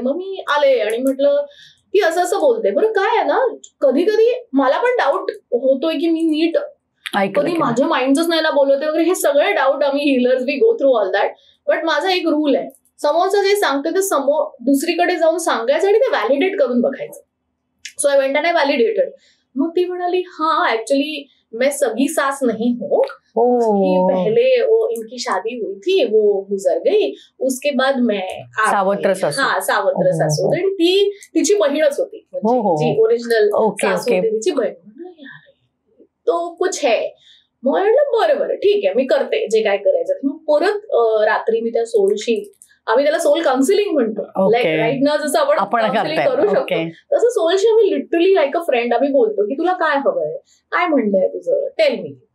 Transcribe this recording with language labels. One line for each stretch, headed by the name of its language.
Marathi: मग मी आले आणि म्हटलं ती असं असं बोलते. बरं काय आहे ना, कधी कधी मला पण डाऊट होतोय की मी नीट कधी माझ्या माइंडच नाही ना बोलवते वगैरे, हे सगळे डाऊट आम्ही हिलर्स
English: We go through all that.
Marathi: But माझा एक रूल आहे, समोरचं जे सांगते ते समोर दुसरीकडे जाऊन सांगायचं आणि ते व्हॅलिडेट करून बघायचं.
English: So I went and I validated.
Marathi: मग ती म्हणाली
Hindi: हाँ एक्चुअली मैं सगी सास नहीं हूँ, पहले वो इनकी शादी हुई थी, वो गुजर गई, उसके बाद मैं
Marathi: सावत्र सासू. ती तिची बहीणच होती, जी ओरिजिनल सासू होती तिची बहीण.
Hindi: तो कुछ है.
Marathi: मग म्हटलं बरं ठीक आहे, मी करते जे काय करायचं. मग परत रात्री मी त्या सोलशी, आम्ही त्याला सोल काउन्सिलिंग म्हणतो, लाईक राईट ना जसं आपण काउन्सिलिंग करू शकतो तसं सोलशी आम्ही लिटरली लाईक अ फ्रेंड आम्ही बोलतो की तुला काय हवंय, काय म्हणलंय तुझं,
English: Tell me.